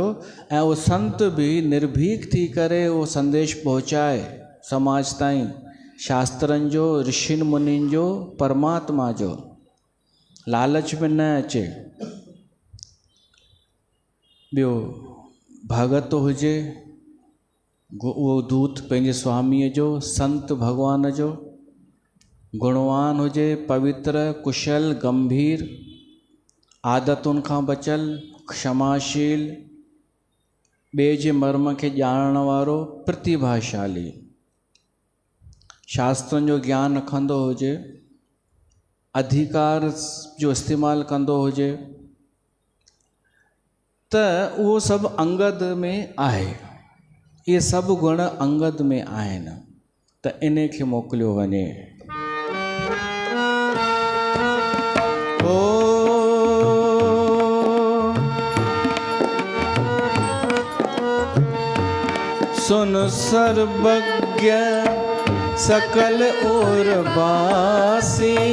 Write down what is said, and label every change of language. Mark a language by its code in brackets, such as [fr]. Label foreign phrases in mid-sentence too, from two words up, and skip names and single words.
[sd] ऐं उहो संत बि निर्भीक थी करे उहो संदेश पहुचाए समाज ताईं, शास्त्रनि जो, ऋषिनि मुनिनि जो, परमात्मा जो, लालच में न अचे। ॿियो भगत हुजे, उहो दूत पंहिंजे स्वामीअ जो, संत भॻवान जो, गुणवान हुजे, पवित्र, कुशल, गंभीर, आदतुनि खां बचियल, क्षमाशील, ॿिए जे मर्म खे ॼाणण वारो, प्रतिभाशाली, शास्त्रनि जो ज्ञान रखंदो हुजे, अधिकार जो इस्तेमालु कंदो हुजे, त उहो सभु अंगद में आहे। इहे सभु गुण अंगद में आहिनि, त इन खे मोकिलियो वञे। [awa] सुन सर्वज्ञ सकल और बासी,